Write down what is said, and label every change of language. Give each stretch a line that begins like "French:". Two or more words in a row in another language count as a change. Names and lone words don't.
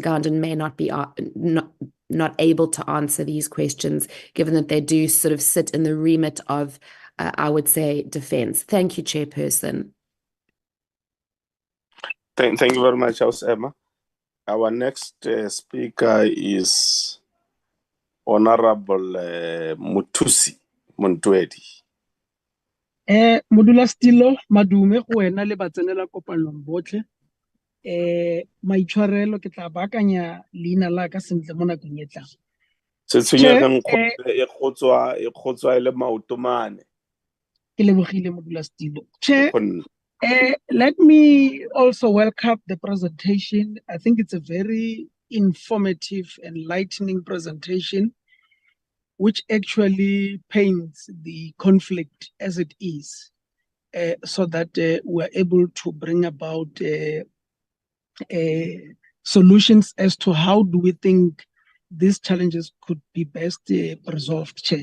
English: Gounden may not be not able to answer these questions, given that they do sort of sit in the remit of, I would say, defense. Thank you, Chairperson. Thank you very much, House Emma. Our next speaker is Honorable Mutusi Montwedi.
Tswana: Modula Stilo, madume go wena le batsenela kopanong botlhe. Maitshwarelo ke tla baakanya leina la ka sentle mo nakong e tlang. Se tshwenyegeng e kgotswa e le maotomane. Ke lebogile Modula Stilo.
English: Let me also welcome the presentation. I think it's a very informative, enlightening presentation, which actually paints the conflict as it is, so that we're able to bring about solutions as to how do we think these challenges could be best resolved, Chair.